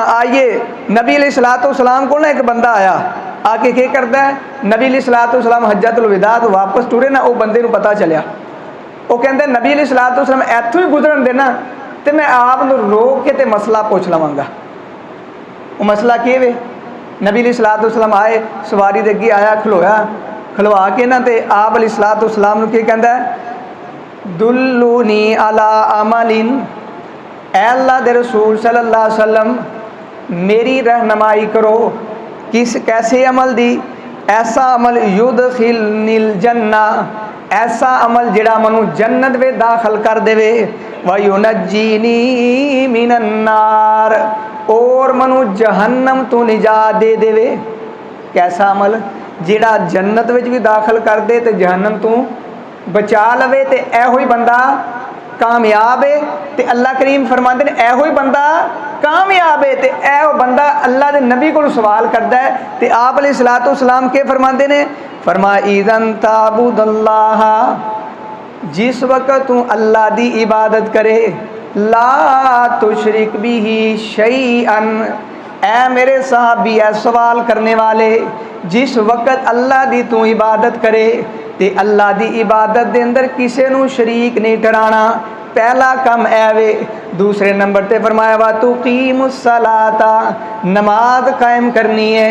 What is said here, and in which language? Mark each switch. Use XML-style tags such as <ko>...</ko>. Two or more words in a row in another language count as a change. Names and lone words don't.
<pa>ਆਇਏ ਨਬੀ</pa> <ar>عليه الصلاة والسلام</ar> <pa>ਕੋ ਨਾ ਇਕ ਬੰਦਾ ਆਇਆ ਆਕੇ ਕਿਆ ਕਰਤਾ ਹੈ ਨਬੀ</pa> <ar>عليه الصلاة والسلام حجة الوداع</ar> <pa>ਤੋ ਵਾਪਸ ਟੁਰੇ ਨਾ ਵੋ ਬੰਦੇ ਕੋ ਪਤਾ ਚਲਿਆ ਵੋ ਕਹਿਤੇ ਨਬੀ</pa> <ar>عليه الصلاة والسلام</ar> <pa>ਇੱਥੋਂ ਹੀ ਗੁਜ਼ਰਨ ਦੇਣਾ ਤੋ ਮੈਂ ਆਪ ਰੋਕ ਕੇ ਤੇ ਮਸਲਾ ਪੁੱਛ ਲਵਾਂਗਾ। ਵੋ ਮਸਲਾ ਕਿਆ ਵੇ ਨਬੀ</pa> <ar>عليه الصلاة والسلام</ar> <pa>ਆਏ ਸਵਾਰੀ ਦੇ ਅਗੇ ਆਇਆ ਖਲਵਾ ਕੇ ਨਾ ਤੋ ਆਪ</pa> <ar>عليه الصلاة والسلام</ar> <pa>ਕਿਆ ਕਹਿਤਾ ਹੈ</pa> <ar>دلني على عمل</ar> <pa>ਏ ਅੱਲਾਹ ਦੇ ਰਸੂਲ</pa> <ar>صلى الله عليه وسلم</ar> <pa>ਮੇਰੀ ਰਹਿਨੁਮਾਈ ਕਰੋ ਕਿਸ ਕੈਸੇ ਅਮਲ ਦੀ? ਐਸਾ ਅਮਲ</pa> <ar>يدخلني الجنة,</ar> <pa>ਐਸਾ ਅਮਲ ਜਿਹੜਾ ਮਨੂ ਜੰਨਤ ਮੇਂ ਦਾਖ਼ਲ ਕਰ ਦੇਵੇ।</pa> <ar>وينجيني من النار,</ar> <pa>ਔਰ ਮਨੂ ਜਹੰਨਮ ਤੋ ਨਿਜਾਤ ਦੇ ਦੇਵੇ। ਕੈਸਾ ਅਮਲ? ਜਿਹੜਾ ਜੰਨਤ ਵਿਚ ਭੀ ਦਾਖ਼ਲ ਕਰ ਦੇ ਤੇ ਜਹੰਨਮ ਤੋ ਬਚਾ ਲਵੇ, ਤੇ ਏਹੋ ਹੀ ਬੰਦਾ ਕਾਮਯਾਬ ਹੈ। ਤੇ ਅੱਲਾਹ ਕਰੀਮ ਫ਼ਰਮਾਤੇ ਨੇ ਏਹੋ ਹੀ ਬੰਦਾ ਕਾਮਯਾਬ ਹੈ। ਤੇ ਏਹੋ ਬੰਦਾ ਅੱਲਾਹ ਦੇ ਨਬੀ ਕੋ ਸਵਾਲ ਕਰਤਾ ਹੈ, ਤੇ ਆਪ</pa> <ar>عليه الصلاة والسلام</ar> <pa>ਕੇ ਫ਼ਰਮਾਤੇ ਨੇ, ਫ਼ਰਮਾਇਆ</pa> <ar>إذن تعبد الله,</ar> <pa>ਜਿਸ ਵਕਤ ਤੂ ਅੱਲਾਹ ਦੀ ਇਬਾਦਤ ਕਰੇ,</pa> <ar>لا تشرك به شيئا,</ar> <pa>ਐ ਮੇਰੇ ਸਹਾਬੀ ਐ ਸਵਾਲ ਕਰਨੇ ਵਾਲੇ, ਜਿਸ ਵਕਤ ਅੱਲਾਹ ਦੀ ਤੂ ਇਬਾਦਤ ਕਰੇ ਤੇ ਅੱਲਾਹ ਦੀ ਇਬਾਦਤ ਦੇ ਅੰਦਰ ਕਿਸੇ ਨੂ ਸ਼ਰੀਕ ਨਹੀਂ ਠਹਿਰਾਣਾ। ਪਹਿਲਾ ਕੰਮ ਐ ਵੇ। ਦੂਸਰੇ ਨੰਬਰ ਤੇ ਫ਼ਰਮਾਇਆ</pa> <ar>وتقيم الصلاة,</ar> <pa>ਨਮਾਜ਼ ਕਾਇਮ ਕਰਨੀ ਹੈ।</pa>